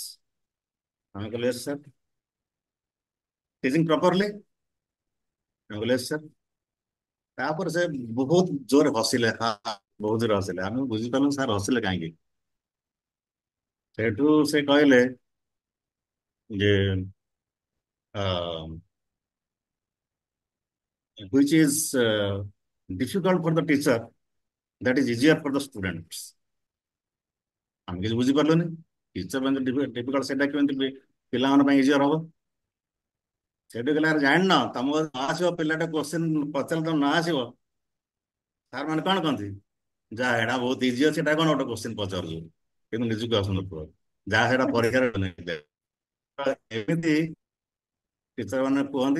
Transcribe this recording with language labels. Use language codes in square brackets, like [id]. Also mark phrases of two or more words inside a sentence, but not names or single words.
[or] ଆମେ କହିଲେ [en] Yes sir. Teaching properly? [or] ଆମେ କହିଲେ [en] yes sir. [or] ତାପରେ ସେ ବହୁତ ଜୋରରେ ହସିଲେ, ହଁ ହଁ, ବହୁତ ଜୋରରେ ହସିଲେ। ଆମେ ବୁଝିପାରିଲୁ ସାର୍ ହସିଲେ କାହିଁକି। ସେଠୁ ସେ କହିଲେ ଯେ [en] which is difficult for the teacher, that is easier for the students। [or] ଆମେ କିଛି ବୁଝିପାରିଲୁନି, ଟିଚର ପାଇଁ ଡିଫିକଲ୍ଟ ସେଇଟା କେମିତି ପିଲାମାନଙ୍କ ପାଇଁ ଇଜିଅର ହବ। ସେଠୁ କହିଲେ ଆରେ ଜାଣିନ, ତମକୁ ନ ଆସିବ ପିଲାଟା କୋଶ୍ଚିନ୍ ପଚାରିଲେ ତମେ ନ ଆସିବ, ସାର୍ ମାନେ କଣ କହନ୍ତି, ଯାହା ଏଇଟା ବହୁତ ଇଜି ଅଛି, ଏଟା କଣ ଗୋଟେ କୋଶ୍ଚିନ୍ ପଚାରୁଛୁ, କିନ୍ତୁ ନିଜକୁ ଆସୁନଥିବ, ଯାହା ସେଟା ପରୀକ୍ଷାରେ ଏମିତି ଟିଚର ମାନେ କୁହନ୍ତି।